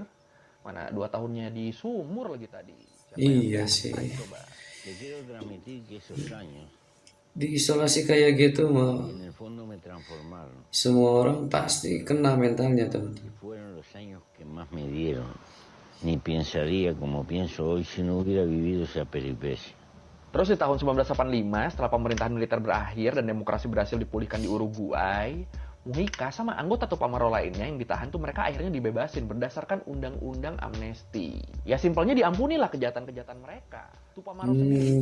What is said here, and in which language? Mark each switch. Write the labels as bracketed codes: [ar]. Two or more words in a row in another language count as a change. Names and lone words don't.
[id] Mana 2 tahunnya di sumur lagi tadi. Iya sih. Diisolasi kayak gitu mah semua orang pasti kena mentalnya teman. [es] ni pensaría como pienso hoy si no hubiera vivido esa peripecia. [id] Terus di tahun 1985, setelah pemerintahan militer berakhir dan demokrasi berhasil dipulihkan di Uruguay, Mujica sama anggota Tupamaro lainnya yang ditahan tuh mereka akhirnya dibebasin berdasarkan undang-undang amnesti. Ya simpelnya diampunilah kejahatan-kejahatan mereka. Tupamaro sendiri